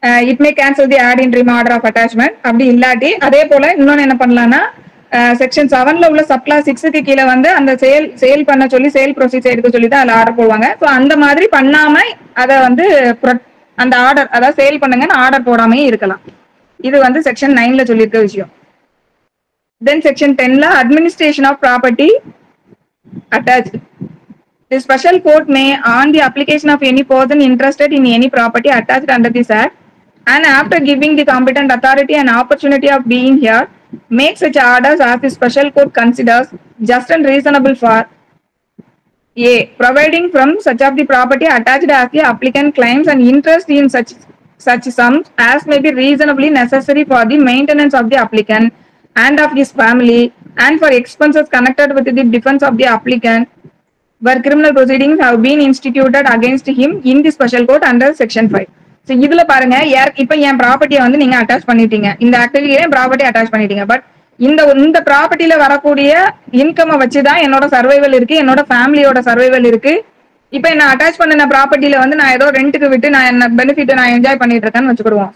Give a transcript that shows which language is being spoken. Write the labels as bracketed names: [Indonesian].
[English] It may cancel the ad interim order of attachment. [Tamil] அப்படி இல்லாட்டி அதே போல இன்னொன்னு என்ன பண்ணலாம்னா, செக்ஷன் 7ல உள்ள சப்கிளாஸ் 6க்கு கீழே வந்து அந்த சேல் பண்ண சொல்லி சேல் ப்ரொசீஜர் எடுக்க சொல்லி தான் அதுல ஆர்டர் போடுவாங்க. ஸோ அந்த மாதிரி பண்ணாம அதை வந்து அந்த ஆர்டர் அதாவது சேல் பண்ணுங்கன்னு ஆர்டர் போடாமே இருக்கலாம். இது வந்து செக்ஷன் 9ல சொல்லியிருக்க விஷயம். தென் section 10ல administration of property attached. [English] The special court may, on the application of any person interested in any property attached under this act, and after giving the competent authority an opportunity of being heard, make such orders as the special court considers just and reasonable for A. Providing from such of the property attached as the applicant claims an interest in such sums as may be reasonably necessary for the maintenance of the applicant and of his family, and for expenses connected with the defense of the applicant where criminal proceedings have been instituted against him in the special court under section 5. [Tamil] So இதுல பாருங்க, இப்ப என் ப்ராப்பர்ட்டியை வந்து நீங்க attach பண்ணிட்டீங்க, இந்த ஆக்டிவிட்டியில property attach பண்ணிட்டீங்க. But இந்த ப்ராப்பர்ட்டியில வரக்கூடிய இன்கம் வச்சுதான் என்னோட சர்வைவல் இருக்கு, என்னோட ஃபேமிலியோட சர்வைவல் இருக்கு. இப்ப நான் அட்டாச் பண்ண ப்ராப்பர்ட்டியில வந்து நான் ஏதோ ரெண்டுக்கு விட்டு நான் என்ன பெனிஃபிட் நான் என்ஜாய் பண்ணிட்டு இருக்கேன்னு வச்சுக்கிடுவோம்.